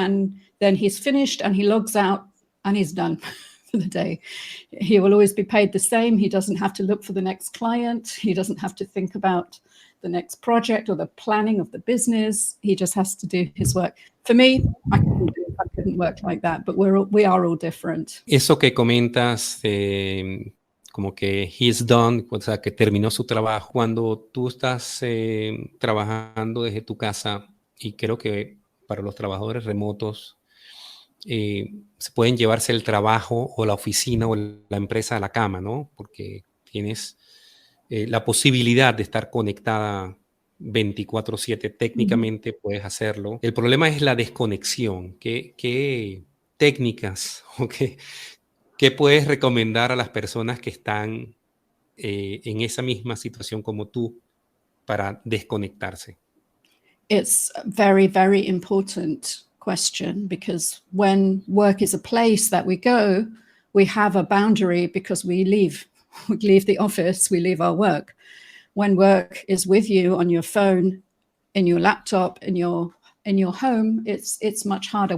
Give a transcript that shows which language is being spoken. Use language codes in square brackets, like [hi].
[en] And then he's finished and he logs out and he's done for the day. He will always be paid the same. He doesn't have to look for the next client. He doesn't have to think about the next project or the planning of the business. He just has to do his work. For me, I couldn't work like that, but we are all different. [es] Eso que comentas, como que [en] he's done, [es] o sea, que terminó su trabajo. Cuando tú estás trabajando desde tu casa, y creo que para los trabajadores remotos, se pueden llevarse el trabajo o la oficina o la empresa a la cama, ¿no? Porque tienes la posibilidad de estar conectada 24/7. Técnicamente puedes hacerlo. El problema es la desconexión. ¿Qué técnicas o qué puedes recomendar a las personas que están en esa misma situación como tú para desconectarse? [en] It's a very, very important question, because when work is a place that we go, we have a boundary because we leave the office, we leave our work. When work is with you on your phone, in your laptop, in your home, it's much harder.